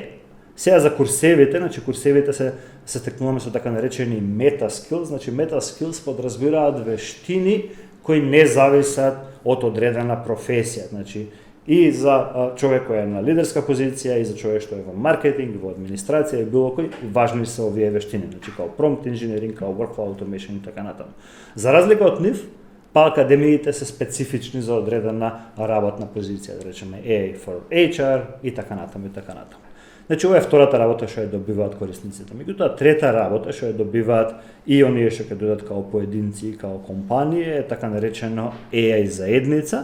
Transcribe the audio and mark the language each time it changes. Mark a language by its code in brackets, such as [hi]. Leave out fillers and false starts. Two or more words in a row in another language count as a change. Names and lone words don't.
[mk] Сега за курсевите, значи курсевите се стекнуваме со така наречени [en] meta skills, [mk] значи [en] meta skills [mk] подразбираат вештини кои не зависат од одредена професија, значи и за човек кој е на лидерска позиција, и за човек што е во маркетинг, во администрација, и било кој, важни се овие вештини, значи као [en] prompt engineering, [mk] као [en] workflow automation [mk] и така натаму. За разлика од нив, академиите се специфични за одредена работна позиција, да речеме [en] AI for HR [mk] и така натаму. Значи ова е втората работа што ја добиваат корисниците. Меѓутоа трета работа што ја добиваат и оние што ќе дојдат као поединци и као компании е така наречено AI заедница.